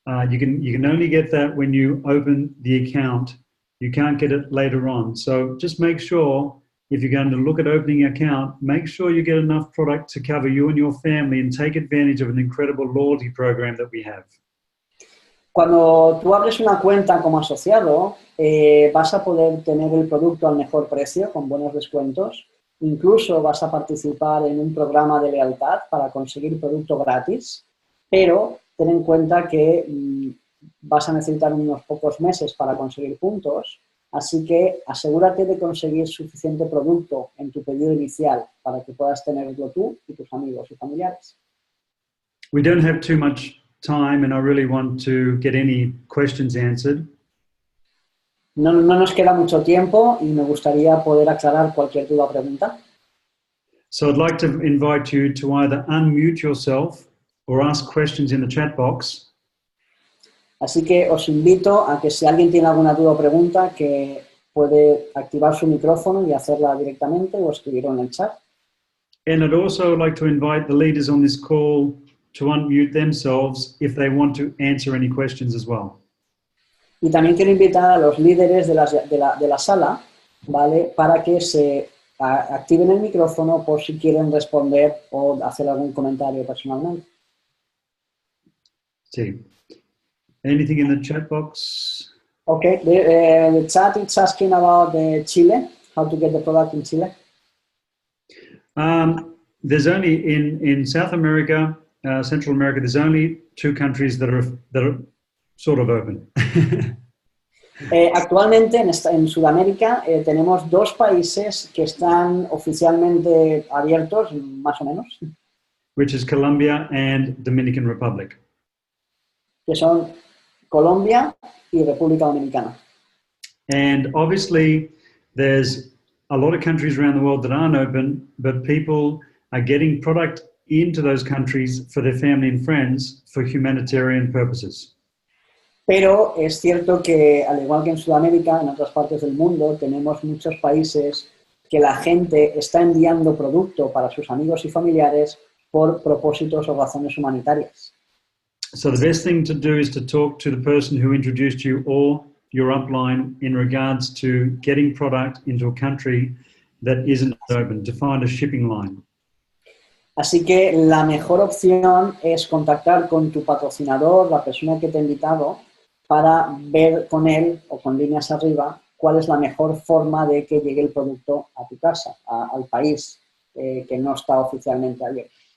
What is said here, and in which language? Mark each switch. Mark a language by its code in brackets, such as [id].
[en] You can only get that when you open the account. You can't get it later on. So just make sure, if you're going to look at opening an account, make sure you get enough product to cover you and your family and take advantage of an incredible loyalty program that we have. [es] Cuando tú abres una cuenta como asociado, vas a poder tener el producto al mejor precio, con buenos descuentos. Incluso vas a participar en un programa de lealtad para conseguir producto gratis, pero ten en cuenta que vas a necesitar unos pocos meses para conseguir puntos, así que asegúrate de conseguir suficiente producto en tu pedido inicial para que puedas tenerlo tú y tus amigos y familiares. [en] We don't have too much time, and I really want to get any questions answered. [es] No nos queda mucho tiempo y me gustaría poder aclarar cualquier duda o pregunta. [en] So I'd like to invite you to either unmute yourself or ask questions in the chat box. [es] Así que os invito a que si alguien tiene alguna duda o pregunta, que puede activar su micrófono y hacerla directamente o escribirlo en el chat. [en] And I'd also like to invite the leaders on this call to unmute themselves if they want to answer any questions as well. [es] Y también quiero invitar a los líderes de la sala, ¿vale?, para que se activen el micrófono por si quieren responder o hacer algún comentario personalmente. Sí. [en] Anything in the chat box? Okay, the chat is asking about Chile, how to get the product in Chile. There's only in South America, Central America, there's only 2 countries that are sort of open. [es] Actualmente en Sudamérica tenemos 2 países que están oficialmente abiertos, más o menos. [en] Which is Colombia and Dominican Republic. [es] Que son Colombia y República Dominicana. [en] And obviously there's a lot of countries around the world that aren't open, but people are getting product into those countries for their family and friends for humanitarian purposes. [es] Pero es cierto que, al igual que en Sudamérica, en otras partes del mundo, tenemos muchos países que la gente está enviando producto para sus amigos y familiares por propósitos o razones humanitarias. [en] So the best thing to do is to talk to the person who introduced you or your upline in regards to getting product into a country that isn't open, to find a shipping line. [es] Así que la mejor opción es contactar con tu patrocinador, la persona que te ha invitado, para ver con él o con líneas arriba cuál es la mejor forma de que llegue el producto a tu casa, al país que no está oficialmente abierto.